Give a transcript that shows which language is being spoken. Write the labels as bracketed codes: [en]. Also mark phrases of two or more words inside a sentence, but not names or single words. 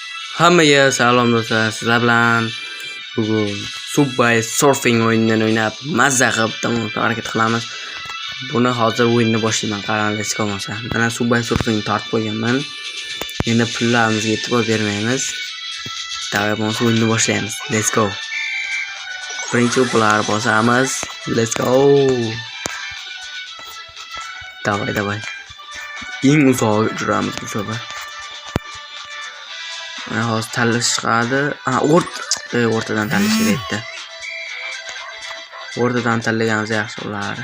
[uz] Hammaga salom do'stlar. Sizlar bilan bugun Subway Surfing o'yinini o'ynab, mazza qilib to'g'ri harakat qilamiz. Buni hozir o'yinni boshlayman. Qarang, [en] let's go bo'lsa. [uz] Mana Subway Surfing tortib qo'yganman. Endi pullarimizga e'tibor bermaymiz. Davay bo'lsa o'yinni boshlaymiz. [en] Let's go. [uz] Birinchi pullar bosamiz. [en] Let's go. [uz] Davay. Eng uzoq juramiz bu safar. Hozir tanlash chiqadi. O'rtadan tanlash kerakda. O'rtadan tanlaganimiz yaxshi bo'lardi.